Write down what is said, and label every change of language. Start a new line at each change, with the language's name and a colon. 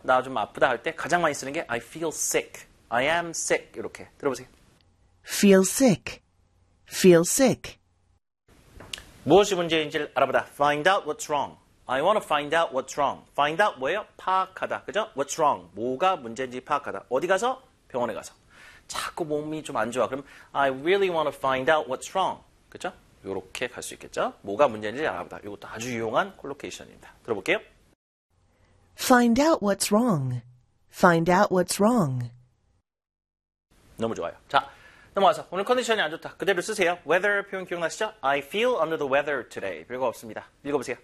Korean: 나좀 아프다 할때 가장 많이 쓰는 게
English: I feel sick. I am sick.
Korean: 이렇게 들어보세요.
English: Feel sick. Feel sick.
Korean: 무엇이 문제인지를 알아보다.
English: Find out what's wrong. I want to find out what's wrong. Find out
Korean: 뭐예요? 파악하다. 그죠?
English: What's wrong?
Korean: 뭐가 문제인지 파악하다. 어디 가서? 병원에 가서. 자꾸 몸이 좀안 좋아.
English: 그럼 I really want to find out what's wrong.
Korean: 그렇죠? 이렇게 갈수 있겠죠? 뭐가 문제인지 알아보다. 이것도 아주 유용한 콜로케이션입니다. 들어볼게요.
English: Find out what's wrong. Find out what's wrong.
Korean: 너무 좋아요. 자, 넘어와서 오늘 컨디션이 안 좋다. 그대로 쓰세요. Weather 표현 기억나시죠?
English: I feel under the weather today.
Korean: 별거 없습니다. 읽어보세요.